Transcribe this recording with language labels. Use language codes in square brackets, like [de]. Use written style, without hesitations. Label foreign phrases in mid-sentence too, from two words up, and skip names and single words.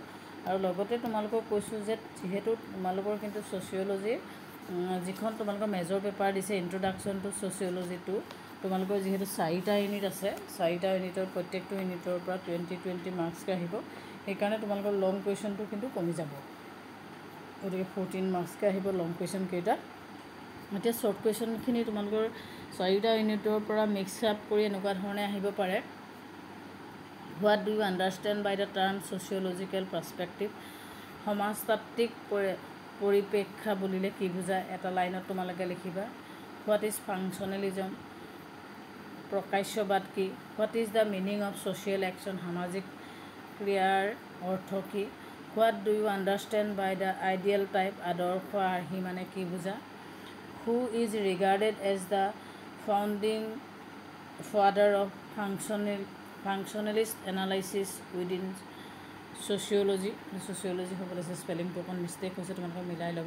[as] আৰু লগতে তোমালোকক কৈছোঁ যে যিহেতু তোমালোকৰ কিন্তু ছ'চিয়লজিৰ যিখন তোমালোকৰ [en] major paper [as] দিছে ইন্ট্ৰডাকশ্যন টু ছ'চিয়লজি 2, তোমালোকৰ যিহেতু 4টা ইউনিট আছে, 4টা ইউনিটৰ প্ৰত্যেকটো ইউনিটৰ পৰা 20 মাৰ্কছকৈ আহিব। সেইকাৰণে তোমালোকৰ [en] long question [as] কিন্তু কমি যাব। গতিকে 14 মাৰ্কছকৈ আহিব [en] long question [as] কেইটা। এতিয়া [en] short question [as] তোমালোকৰ 4টা ইউনিটৰ পৰা [en] mix up [as] কৰি এনেকুৱা ধৰণে আহিব পাৰে। [en] What do you understand by the term sociological perspective? [as] সমাজতাত্ত্বিক পৰিপ্ৰেক্ষা বুলিলে কি বুজায়? এটা লাইনত তোমালোকে লিখিবা। [en] What is functionalism? [as] প্ৰকাশ্যবাদ কি? [en] What is the meaning of social action? [as] সামাজিক ক্ৰিয়াৰ অৰ্থ কি? [en] What do you understand by the ideal type? [as] আদৰ্শ আৰ্হি মানে কি বুজা? [en] Who is regarded as the founding father of functionalist analysis within sociology? [as] ছ'চিয়লজি হ'ব লাগিছে, স্পেলিংটো অকণ মিষ্টেক হৈছে, তোমালোকে মিলাই ল'বা।